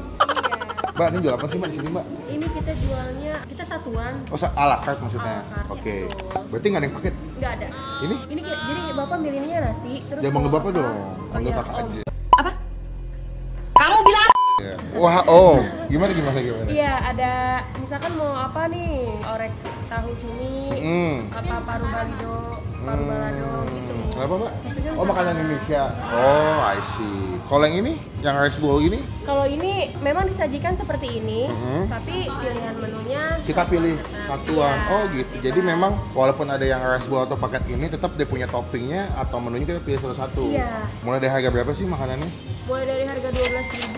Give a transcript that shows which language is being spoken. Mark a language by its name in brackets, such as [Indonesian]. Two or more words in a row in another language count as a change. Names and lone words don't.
[Indonesian] Mbak, ini jual apa sih Mbak di sini Mbak? Ini kita jualnya, kita satuan. [French] Oh, a la carte maksudnya? A la carte, [Indonesian] Oke. betul. Berarti nggak ada yang paket? Nggak ada. Ini? Ini jadi bapak milihnya nasi, terus Jangan manggil mau Bapak apa? dong. Panggil iya. Kakak Oh. aja. Apa? Kamu bilang apa? Ya. Wah, oh. Gimana? Iya, ada misalkan mau apa nih? Orek tahu cumi, apa paru balado gitu. Kenapa Mbak? Maksudnya Oh, makanan Indonesia. [English] Oh, I see. [Indonesian] Kalau yang ini, yang [English] rice bowl [Indonesian] ini, Kalau ini memang disajikan seperti ini, Mhm. tapi pilihan menunya kita pilih satuan. Iya, Oh gitu. Jadi memang walaupun ada yang [English] rice bowl [Indonesian] atau paket ini, tetap dia punya toppingnya atau menunya kita pilih satu-satu. Iya. Mulai dari harga berapa sih makanannya? mulai dari harga 12.000